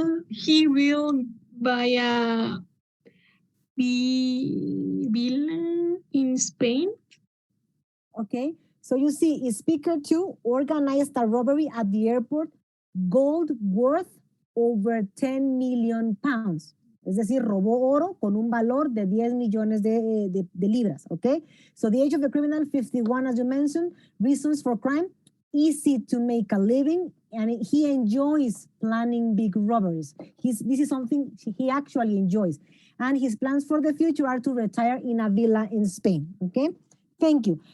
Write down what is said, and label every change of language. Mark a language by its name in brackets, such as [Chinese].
[English] He will buy a villa in Spain. Okay, so you see, Speaker 2 organized a robbery at the airport, gold worth over 10 million pounds. [Spanish] Es decir, robó oro con un valor de 10 millones de libras, okay? [English] So the age of the criminal, 51, as you mentioned. Reasons for crime, easy to make a living, and he enjoys planning big robberies. This is something he actually enjoys. And his plans for the future are to retire in a villa in Spain, okay? Thank you.